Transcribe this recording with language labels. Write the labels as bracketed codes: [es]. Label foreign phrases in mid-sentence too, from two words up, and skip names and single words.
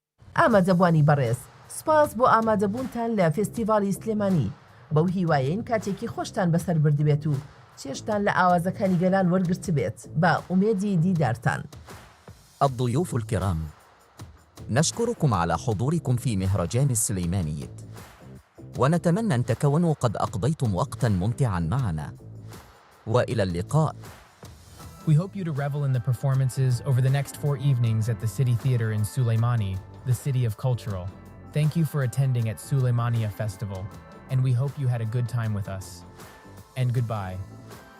[ckb] ئامادەبوانی بەڕێز سپاس بۆ ئامادەبوونتان لە فێستیڤاڵی سلێمانی بەو هیوایەین کاتێکی خۆشتان بەسەر بردبێت و چێشتان لە ئاوازەکانی گەلان وەرگرت بێت بە ئومێدی دیدارتان. [ar] الضيوف الكرام، نشكركم على حضوركم في مهرجان السليمانية، ونتمنى أن تكونوا قد أقضيتم وقتا ممتعا معنا، وإلى اللقاء. [en] We hope you to revel in the performances over the next 4 evenings at the City Theatre in Suleimani, the city of cultural. Thank you for attending at Suleimania Festival, and we hope you had a good time with us. And goodbye.